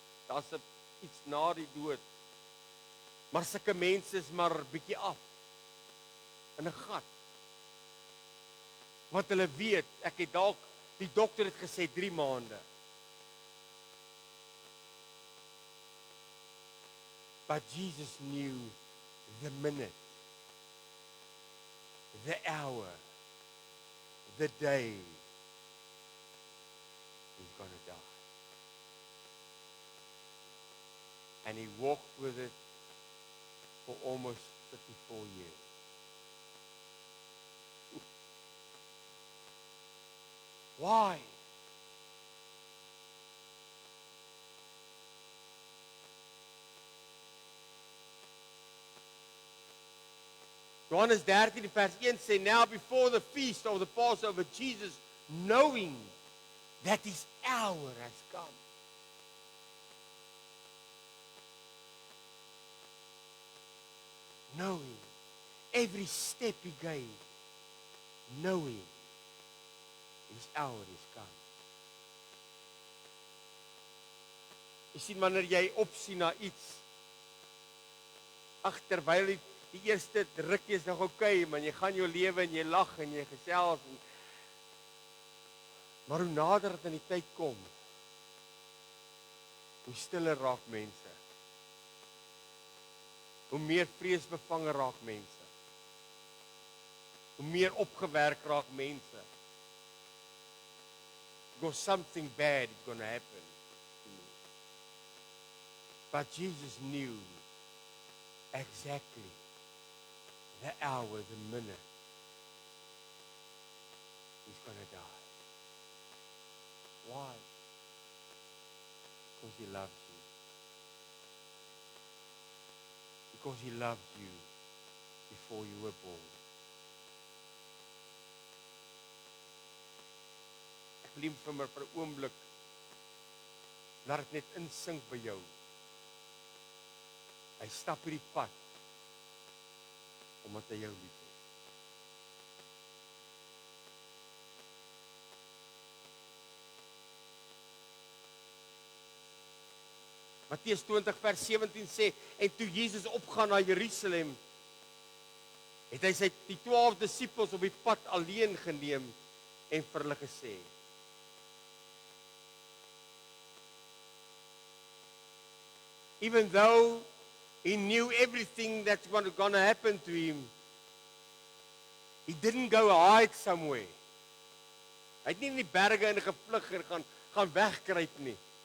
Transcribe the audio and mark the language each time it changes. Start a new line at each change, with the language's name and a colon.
Afrikaans: Daar's iets na die dood. Maar sulke mense is maar bietjie af in 'n gat. Want hulle weet, ek het dalk, die dokter het gesê 3 maande.
English: But Jesus knew the minute, the hour, the day he's going to die. And he walked with it for almost 54 years. Why?
Afrikaans: Johannes 13 vers 1 sê,
English: now before the feast of the Passover, Jesus, knowing that his hour has come. Knowing, every step he gave, knowing his hour is come.
Afrikaans: Jy sien, wanneer jy opsien na iets, terwyl die eerste rukkie is nog okay, man, jy gaan jou lewe en jy lag en jy gesels. Maar hoe nader dit aan die tyd kom, hoe stiller raak mense. Hoe meer vreesbevange raak mense. Hoe meer opgewerk raak mense.
English: Because something bad is going to happen. But Jesus knew exactly the hour, the minute he's going to die. Why? Because he loves you. Because he loved you before you were born.
Afrikaans: Ek wil vir 'n oomblik laat dit net insink by jou. Hy stap hierdie pad omdat hy jou liefhet. Matteus 20 vers 17 sê, en toe Jesus opgaan na Jerusalem, het hy die 12 disippels op die pad alleen geneem en vir hulle gesê,
English: even though he knew everything that's going to happen to him, he didn't go hide somewhere.
Afrikaans: Hy het nie in die berge in gevlug en gaan wegkruip nie.